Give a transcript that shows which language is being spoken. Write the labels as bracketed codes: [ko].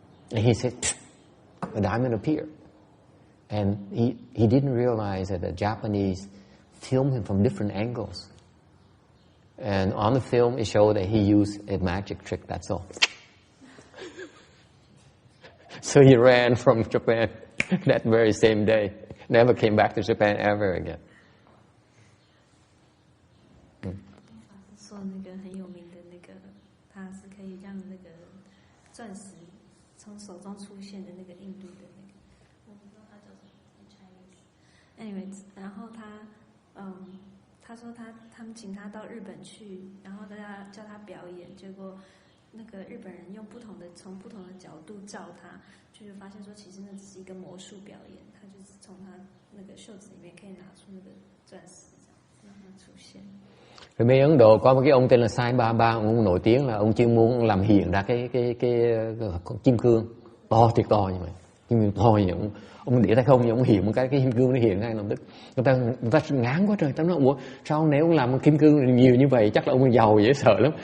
[en] And he said, a diamond appeared. And he didn't realize that the Japanese filmed him from different angles. And on the film, it showed that he used a magic trick, that's all. So he ran from Japan that very same day. Never came back to Japan ever again. [zh] 说那个很有名的那个，他是可以让那个钻石从手中出现的那个印度的那个，我不知道他叫什么 [en] Chinese。Anyways， [zh] 然后他说他们请他到日本去，然后大家叫他表演，结果那个日本人从不同的角度照他，就发现说其实那只是一个魔术表演，他就是从他那个袖子里面可以拿出那个钻石，这样让它出现。 [vi] Rồi bên Ấn Độ có một cái ông tên là Sai Baba, ông nổi tiếng là ông chuyên môn làm hiện ra cái kim cương to thiệt to như vậy, kim cương to như vậy. Ông để tay không nhưng ông hiện một cái kim cương nó hiện ra lập tức. Người ta ngán quá trời, ta nói ủa sao nếu ông làm kim cương nhiều như vậy chắc là ông giàu dễ sợ lắm.